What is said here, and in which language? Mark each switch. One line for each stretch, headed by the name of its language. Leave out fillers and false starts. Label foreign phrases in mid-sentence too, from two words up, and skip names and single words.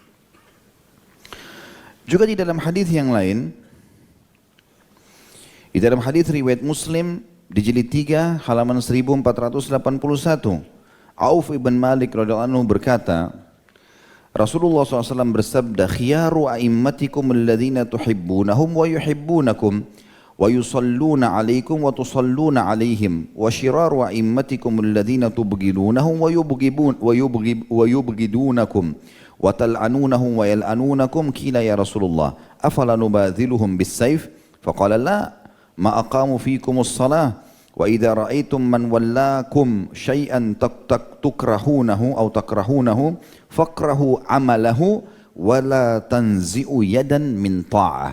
Indonesian: Juga di dalam hadis yang lain, di dalam hadis riwayat Muslim di jilid 3 halaman 1481, Auf ibn Malik
Arabic: رضي الله عنه
Indonesian: berkata, Rasulullah SAW bersabda,
Arabic: خيار أئمتكم الذين تحبونهم ويحبونكم ويصلون عليكم وتصلون عليهم وشرار أئمتكم الذين تبغضونهم ويبغضونكم وتلعنونهم ويلعنونكم. قيل يا رسول الله أفلا ننابذهم بالسيف? فقال لا ما أقاموا فيكم الصلاة وإذا رأيتم من وليكم شيئا تكرهونه أو تكرهونه فاكرهوا عمله ولا تنزعوا يدا من طاعة.